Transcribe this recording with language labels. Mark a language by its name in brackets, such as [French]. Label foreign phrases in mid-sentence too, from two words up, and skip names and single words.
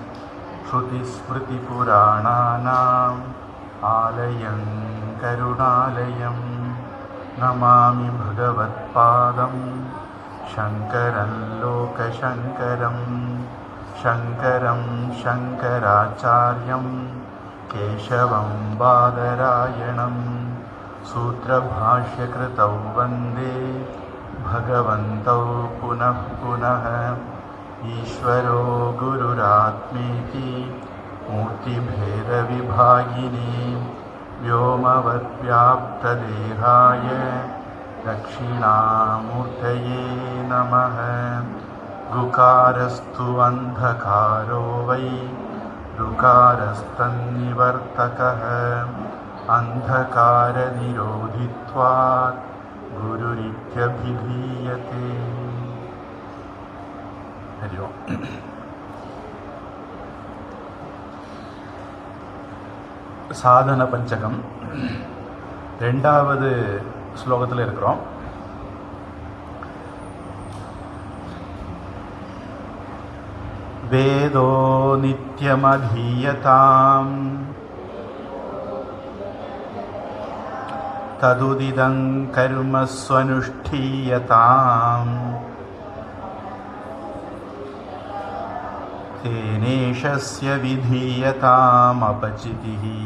[Sanskrit] श्रुतिस्मृतिपुराणानाम् आलयं करुणालयम् नमामि भगवत्पादं शङ्करं लोकशङ्करम्. शङ्करं शङ्कराचार्यं केशवं बादरायणम् सूत्रभाष्यकृतौ वन्दे भगवन्तौ पुनः पुनः. ईश्वरो गुरुरात्मेति मूर्तिभेदविभागिने व्योमवद्व्याप्तदेहाय दक्षिणामूर्तये नमः. ऋकारस्तु अन्धकारो वै ऋकारस्तन्निवर्तकः अन्धकारनिरोधित्वात् गुरुरित्यभिधीयते. हरि ओम्. [Tamil] சாதன பஞ்சகம் ரெண்டாவது ஸ்லோகத்தில் இருக்கிறோம். [Sanskrit] वेदो नित्यमधीयतां तदुदितं कर्म स्वनुष्ठीयतां तेनेशस्य विधीयताम् अपचितिः.